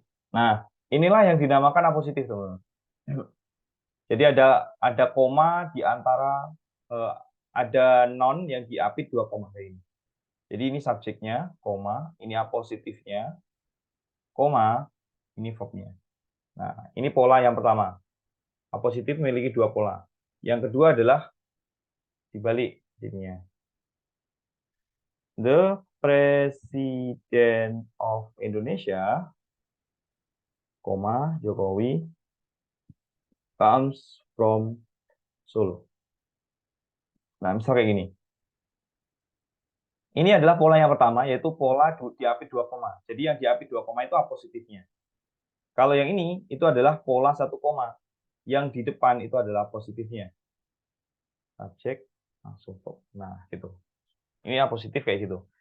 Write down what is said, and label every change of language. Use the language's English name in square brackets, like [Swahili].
[Indonesian] Nah, inilah yang dinamakan apositif, teman-teman. Jadi ada koma di antara ada non yang diapit 2 koma kayak ini. Jadi ini subjeknya, koma, ini apositifnya, koma, ini verbnya. Nah, ini pola yang pertama. Apositif memiliki 2 pola. Yang kedua adalah dibalik jadinya. [English] The President of Indonesia, koma, Jokowi, comes from Solo. [Indonesian] Nah, misal kayak gini. Ini adalah pola yang pertama, yaitu pola diapit 2 koma. Jadi yang diapit 2 koma itu apositifnya. Kalau yang ini, itu adalah pola 1 koma. Yang di depan itu adalah positifnya. Subjek, langsung verb. Nah, gitu. Ini apositif kayak gitu.